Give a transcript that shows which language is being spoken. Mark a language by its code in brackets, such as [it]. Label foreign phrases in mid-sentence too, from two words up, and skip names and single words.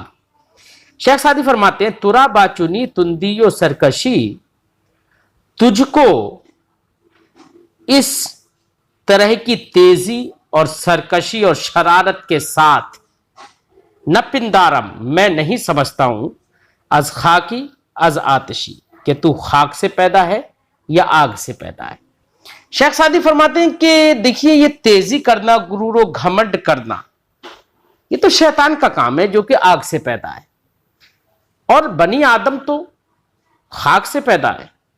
[ur] شیخ سعدی فرماتے ہیں [fa] ترا باچنی تندی و سرکشی، [ur] تجھ کو اس طرح کی تیزی اور سرکشی اور شرارت کے ساتھ، [fa] نہ پندارم [ur] میں نہیں سمجھتا ہوں، [fa] از خاکی از آتشی [ur] کہ تو خاک سے پیدا ہے یا آگ سے پیدا ہے۔ شیخ سعدی فرماتے ہیں کہ دیکھیے یہ تیزی کرنا، غرور و گھمنڈ کرنا، یہ تو شیطان کا کام ہے جو کہ آگ سے پیدا ہے، اور بنی آدم تو خاک سے پیدا ہے۔